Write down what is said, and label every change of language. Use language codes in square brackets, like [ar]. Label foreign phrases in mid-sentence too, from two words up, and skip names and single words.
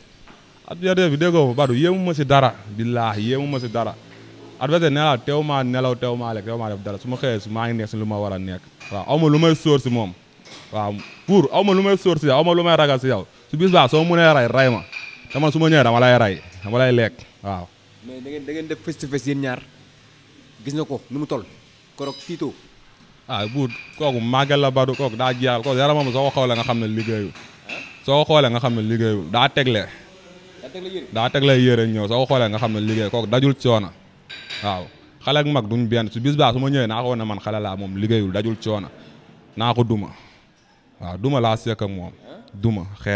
[wo] adversaire bi déggoo Badou yéemu ma si dara billaahi yéemu ma si dara adversaire nee naa teew maa nelaw teew maa lekk teew maa def dara su ma xëyee maa ngi nekk si lu ma war a nekk waaw aw ma lu may sóor si moom waaw Bour aw ma lu may sóor si yow aw ma lu may ragal si yow su bis baa soo mënee ray ma te man su ma ñëwee dama lay ray dama lay lekk waaw. mais da ngeen def [en] face to face [wo] yéen ñaar gis na ko nu mu toll korok tiito. Bour kooku màggal la badu kooku daa jeexal kooku yaramam soo ko xoolee nga xam ne liggéeyul soo ko xoolee nga xam ne liggéeyul daa tegle yére ñëw soo ko xoolee nga xam ne liggéey kooku dajul coono waaw xale ak mag duñ benn su bis baa su ma ñëwee naa ko wane man xale laa moom liggéeyul dajul coono naa ko duma waaw duma laa sekk ak moom duma xeex.